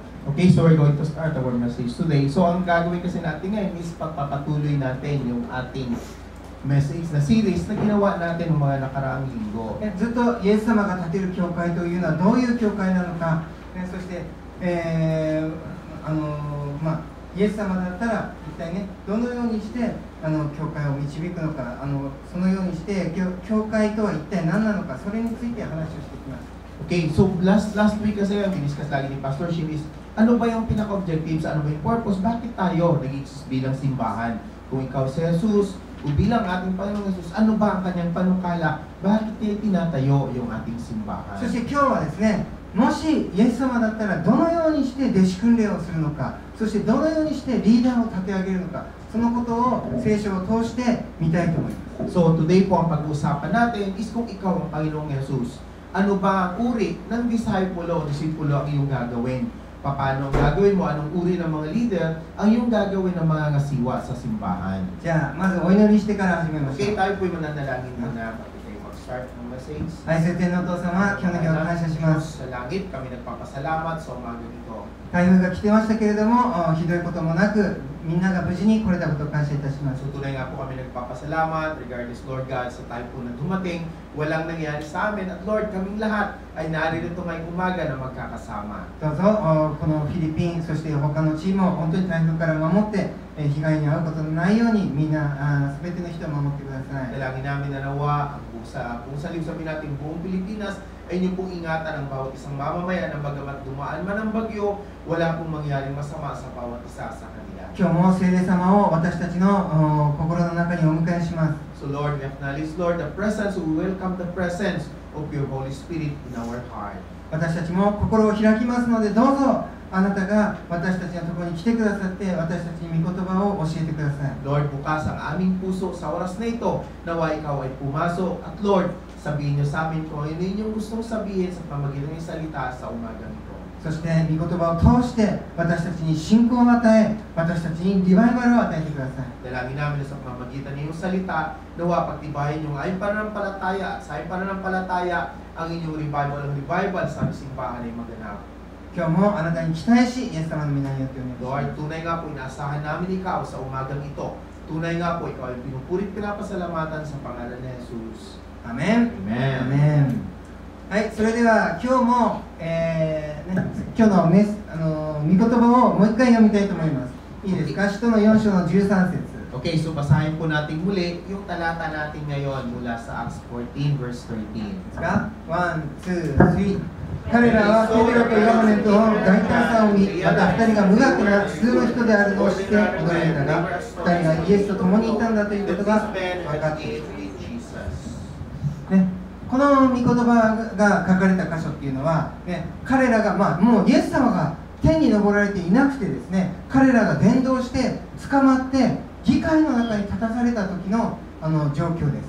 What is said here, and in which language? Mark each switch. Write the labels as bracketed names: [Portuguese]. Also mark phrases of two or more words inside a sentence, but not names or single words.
[English] Okay, so we're going to start our message today. [Filipino] So ang gagawin kasi natin ngayon is pagpapatuloy natin yung ating message na series na ginawa natin ng mga nakaraang linggo. [Japanese] ずっとイエス様が建てる教会というのはどういう教会なのか、そして、イエス様だったら一体ね、どのようにして教会を導くのか、そのようにして教会とは一体何なのか、それについて話をしていきます。 [English] Okay, so last week [Filipino] kasi ang diniscuss lagi ni Pastor Shin is ano ba yung pinaka-objectives, ano ba yung purpose, bakit tayo nag-exist bilang simbahan? Kung ikaw si Jesus, o bilang ating Panginoong Jesus, ano ba ang kanyang panukala? Bakit niya tinatayo yung ating simbahan? [Japanese] そして今日はですね、もしイエス様だったらどのようにして弟子訓練をするのか、そしてどのようにしてリーダーを立て上げるのか、そのことを聖書を通して見たいと思います。 [English] So today [Filipino] po ang pag-uusapan natin is kung ikaw ang Panginoong Jesus, ano ba ang uri ng disipulo ang iyong gagawin? Paano ang gagawin mo? Anong uri ng mga leader ang iyong gagawin ng mga ngasiwa sa simbahan? [Japanese] じゃあまずお祈りしてから始めましょう。 [Filipino] Okay, tayo po'y mananalangin muna bago tayo mag-start ng message. [Japanese] 愛する天のお父様、今日の日を感謝します。 [Filipino] Sa langit, kami nagpapasalamat sa umaga nito. [Japanese] 台風が来てましたけれども、ひどいこともなく、みんなが無事に来れたことを感謝いたします。 [Filipino] So tunay nga po kami nagpapasalamat [English] regardless, Lord God, [Filipino] sa time po na dumating, walang nangyari sa amin. At Lord, kaming lahat ay narito ngayong umaga na magkakasama. [Japanese] どうぞこのフィリピン、そして他のチームを本当に台風から守って、被害に遭うことのないようにみんな全ての人を守ってください。 [Filipino] Dalangin namin na nawa kung sabi natin buong Pilipinas ay niyo pong ingatan ang bawat isang mamamayan na bagamat dumaan man ang bagyo, wala pong mangyaring masama sa bawat isa sa kanila. [Japanese] 今日も聖霊様を私たちの心の中にお迎えします。 [English] So Lord, we acknowledge, Lord, the presence, we welcome the presence of your Holy Spirit in our heart. [Japanese] 私たちも心を開きますので、どうぞあなたが私たちのところに来てくださって、私たちに御言葉を教えてください。 [Filipino] Lord, bukas ang aming puso sa oras na ito, nawa ikaw ay pumasok. At Lord, sabihin niyo sa amin kung ano inyong gustong sabihin sa pamagitan ng salita sa umagang ito. [Japanese] そして御言葉を通して私たちに信仰を与え、私たちにリバイバルを与えてください。 [Filipino] Dalangin namin sa pamamagitan ng iyong salita, nawa pagtibayin yung ayong pananampalataya at sa ayong pananampalataya ang inyong revival sa aming simbahan ay maganap. [Japanese] 今日もあなたに期待し、イエス様の皆によってお願いします。 [Filipino] Lord, tunay nga po, inaasahan namin ikaw sa umagang ito. Tunay nga po, ikaw ay pinupurit pinapasalamatan sa pangalan ni Jesus. [Japanese] アメン。 [Filipino] Amen. [Japanese] アメン。はい、それでは今日も、今日の御言葉をもう一回読みたいと思います。いいですか？使徒の4章の13節。 [English] Okay, so [Filipino] basahin po natin muli yung talata natin ngayon mula sa Acts 14 verse 13. [Japanese] ですか？1、2、3。彼らはペテロとヨハネと大胆さを見、また2人が無学な普通の人であるのを知って驚いたが、2人がイエスと共にいたんだということが分かっている。ね、 この御言葉が書かれた箇所っていうのは、ね、彼らが、もうイエス様が天に昇られていなくてですね、彼らが伝道して捕まって議会の中に立たされた時の状況です。